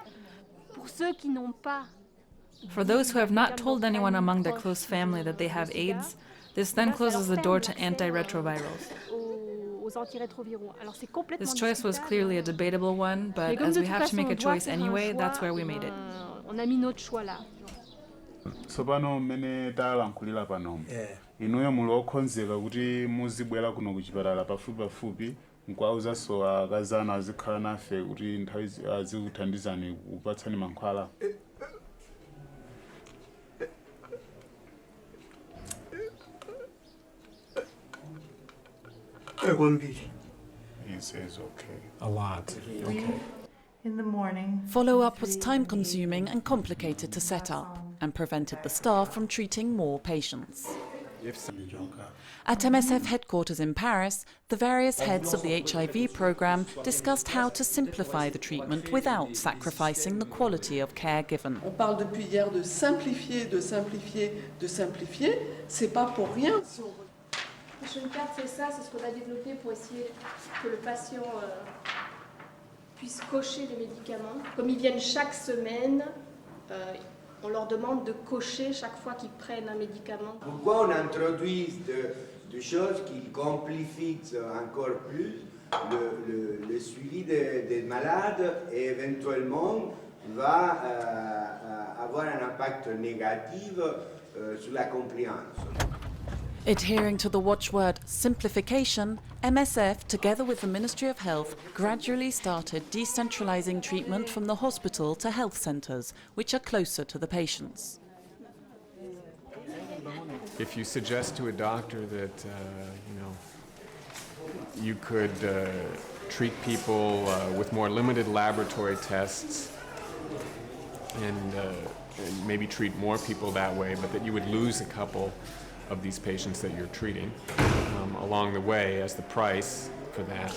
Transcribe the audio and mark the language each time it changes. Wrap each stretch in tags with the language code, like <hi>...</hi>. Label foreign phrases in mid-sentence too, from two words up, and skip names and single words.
<en>For those who have not told anyone among their close family that they have AIDS, this then closes the door to anti-retrovirals. This choice was clearly a debatable one, but as we have to make a choice anyway, that's where we made it.</en> <ny>Tsopano mmene talankhulira panomu inuyo muli okhonzeka kuti muzibwera kuno kuchipatala pafupi nkwauzaso akazana azikhala nafe kuti nthawi azikuthandizani kupatsani mankhwala.</ny> <en>He says okay. A lot. Okay. In the morning. Follow-up was time-consuming and complicated to set up, and prevented the staff from treating more patients. At MSF headquarters in Paris, the various heads of the HIV program discussed how to simplify the treatment without sacrificing the quality of care given.</en> <fr>On parle depuis hier de simplifier, de simplifier, de simplifier. C'est pas pour rien. Une carte, c'est ça, c'est ce qu'on a développé pour essayer que le patient puisse cocher les médicaments. Comme ils viennent chaque semaine, on leur demande de cocher chaque fois qu'ils prennent un médicament. Pourquoi on introduit des choses qui complifient encore plus le suivi des malades et éventuellement va avoir un impact négatif sur la compliance.</fr> <en>Adhering to the watchword simplification, MSF, together with the Ministry of Health, gradually started decentralising treatment from the hospital to health centres, which are closer to the patients. If you suggest to a doctor that you could treat people with more limited laboratory tests and maybe treat more people that way, but that you would lose a couple of these patients that you're treating along the way as the price for that.</en>